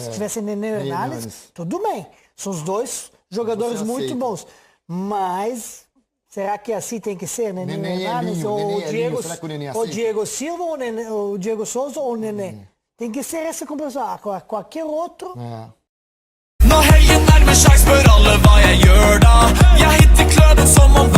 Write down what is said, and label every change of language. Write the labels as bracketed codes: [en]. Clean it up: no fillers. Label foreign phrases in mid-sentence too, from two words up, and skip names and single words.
[pt] Se tivesse Nenê e Hernanes, tudo bem. São os dois jogadores muito bons. Mas Será que assim tem que ser, Nenê? Nenê é Hernandes, Elinho, ou Nenê é Diego, Elinho, será que o Nenê ou aceita? Diego Silva, ou, Nenê, ou Diego Souza, ou Nenê? Tem que ser essa composição. Qualquer outro. [no] Når helgen nærmer seg, spør alle hva jeg gjør da. Jeg hitter kløden som